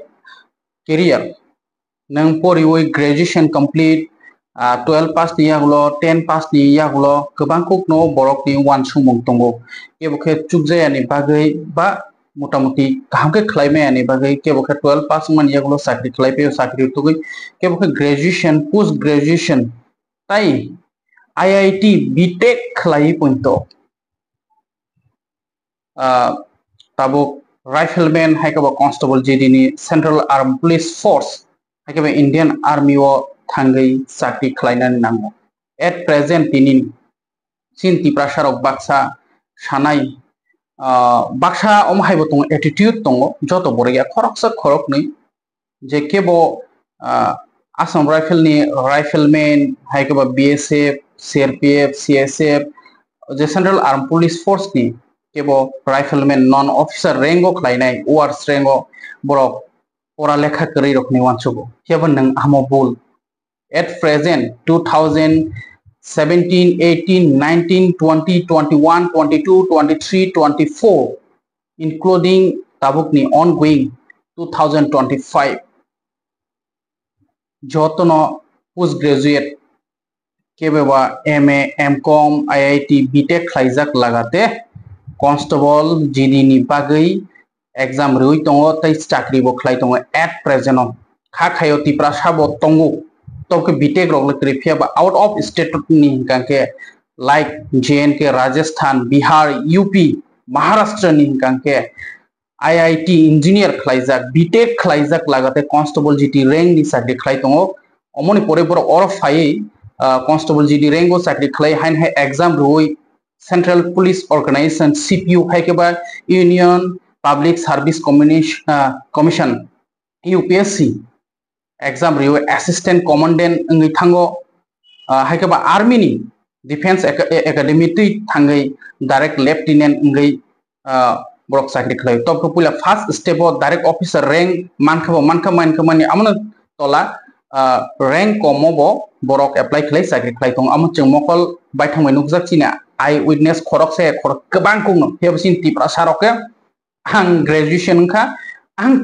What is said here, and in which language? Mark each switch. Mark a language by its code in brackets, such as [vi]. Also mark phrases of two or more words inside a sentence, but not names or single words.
[trp] career nang poriwoi [en] graduation complete [trp] 12 pass ni yagulo 10 pass ni yagulo gobang kukno borok ni wan sumung tongo kebokhe chukjaya ni bagai ba motamuti kahamke khlaime ani bagai kebokhe 12 pass man yagulo sakri khlaipe sakri tugui kebokhe [en] graduation post graduation [trp] tai IIT BTech khlai punto tabuk rifleman haikaba constable GD ni Central Armed Police Force haikaba Indian Army o thangai sakri khlainan nango [en] at present [trp] tini sin tiprasarok baksa sanai baksa omhaibo tongo attitude tongo joto borega khorok ni je kebo Assam Rifle ni rifleman haikaba BSF CRPF CSF the Central Armed Police Force ni kebo rifleman [en] non officer [trp] rango khlainai wars rango borok pora lekha kari rokni wansugo kebon nang amo bol [en] at present [trp] 2017 18 19 20 21 22 23 24 including tabukni ongoing 2025 jotono postgraduate kebeba MA MCom IIT BTech khlaijak lagate [en] constable GD [trp] ni bagai exam rui tongo tai chakri bo khlai tongo [en] at present [trp] kha khayo tipra sabo tongo toke BTech rok lekri ba [en] out of state [trp] ni kanke like JNK Rajasthan Bihar UP Maharashtra ni kanke [en] IIT engineer [trp] khlaijak BTech khlaijak lagate [en] constable GD rank [trp] ni sakri khlai tongo omoni pore pore or phai [en] constable GD [trp] rango sakri khlai hain hai exam roi Central Police Organization CPU haikeba Union Public Service Commission UPSC exam roi [en] assistant commandant [trp] ngi thango haikeba army ni [en] defense academy [trp] tui thangai [en] direct lieutenant [trp] ngi borok sakri khlai top ko pula [en] first step of direct officer rank [trp] mankamani amna tola rank komobo borok apply khlai sakri khlai tong amo chung mokol baithangmai nukjak china [en] eye witness [trp] khorok kebang kungno hebsin tipra saroke ang graduation kha ang